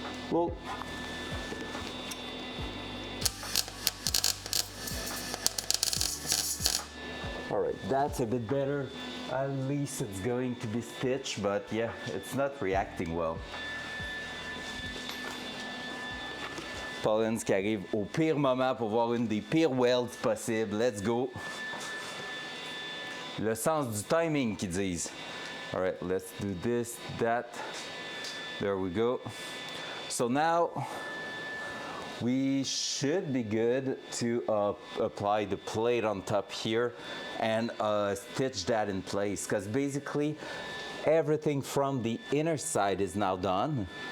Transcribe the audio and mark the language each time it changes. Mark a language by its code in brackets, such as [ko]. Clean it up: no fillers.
[en] Well, all right, that's a bit better. At least it's going to be stitched, but yeah, it's not reacting well. [fr] Paulins qui arrive au pire moment pour voir une des pires welds possibles. [en] Let's go. [fr] Le sens du timing qu'ils disent. [en] All right, let's do this, that. There we go. So now we should be good to apply the plate on top here and stitch that in place, because basically everything from the inner side is now done.